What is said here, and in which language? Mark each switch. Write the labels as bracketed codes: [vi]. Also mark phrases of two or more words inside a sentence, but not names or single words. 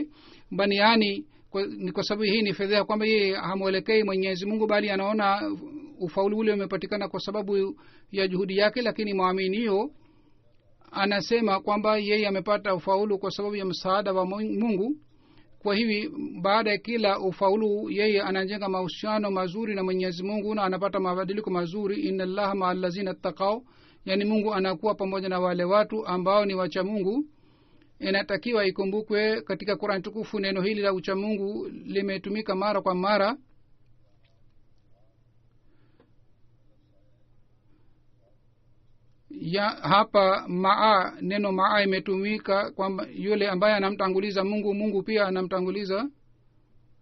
[sw] Baniani ni kwa sababu hii ni fedheha, kwamba yeye hamuelekei Mwenyezi Mungu, bali anaona ufaulu ule umepatikana kwa sababu ya juhudi yake. Lakini muaminio anasema kwamba yeye amepata ufaulu kwa sababu ya msaada wa Mungu. Kwa hivi baada ya kila ufaulu yeye anajenga mahusiano mazuri na Mwenyezi Mungu na anapata mabadiliko mazuri. [ar] إن الله مع الذين اتقوا, [sw] yani Mungu anakuwa pamoja na wale watu ambao ni wacha Mungu. Inatakiwa ikumbukwe katika Qur'an tukufu neno hili la ucha Mungu limetumika mara kwa mara. Ya hapa neno maa imetumika kwamba yule ambaye anamtanguliza Mungu, Mungu pia anamtanguliza.